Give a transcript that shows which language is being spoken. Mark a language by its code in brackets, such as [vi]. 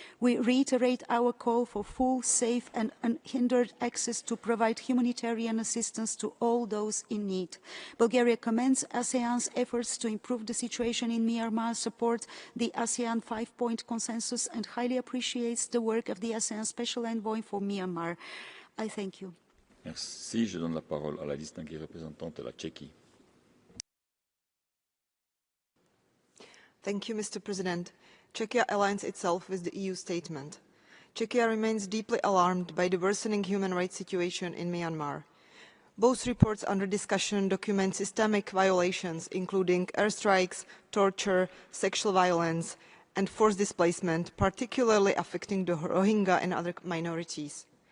[en] We reiterate our call for full, safe and unhindered access to provide humanitarian assistance to all those in need. Bulgaria commends ASEAN's efforts to improve the situation in Myanmar, support the ASEAN 5-point consensus and highly appreciates the work of the ASEAN Special Envoy for Myanmar. I thank you. [fr] Merci. Je donne la parole à la distinguée représentante de la Tchéquie. [en] Thank you, Mr. President. Czechia aligns itself with the EU statement. Czechia remains deeply alarmed by the worsening human rights situation in Myanmar. Both reports under discussion document systemic violations, including airstrikes, torture, sexual violence, and forced displacement, particularly affecting the Rohingya and other minorities.